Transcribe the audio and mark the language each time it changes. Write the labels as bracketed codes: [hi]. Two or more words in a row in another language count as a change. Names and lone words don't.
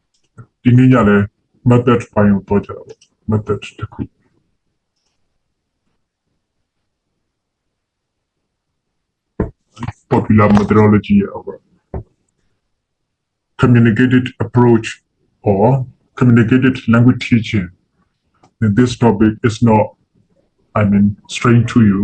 [my] ဒီနေ့ညလည်း method ပိုင်းကိုတော့ကြတော့ method တစ်ခု [en] popular methodology of communicated approach or communicated language teaching. And this topic is not, strange to you.